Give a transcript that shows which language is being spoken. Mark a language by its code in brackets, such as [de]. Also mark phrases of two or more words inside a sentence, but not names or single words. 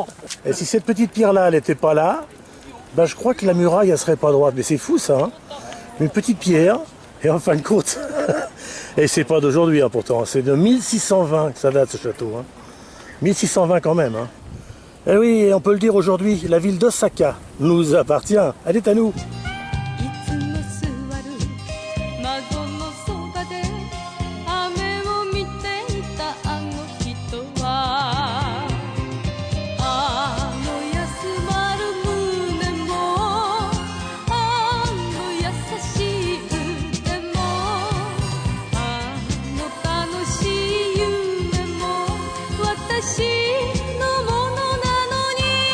[fr] Et si cette petite pierre-là, elle n'était pas là, ben je crois que la muraille, elle serait pas droite. Mais c'est fou ça, hein. Une petite pierre, et en fin de compte, et c'est pas d'aujourd'hui hein, pourtant, c'est de 1620 que ça date ce château. Hein. 1620 quand même. Hein. Et oui, et on peut le dire aujourd'hui, la ville d'Osaka nous appartient. Elle est à nous. [ja] いつも座る窓のそばで雨を見ていたあの人はあの休まる胸もあの優しい腕もあの楽しい夢も私のものなのに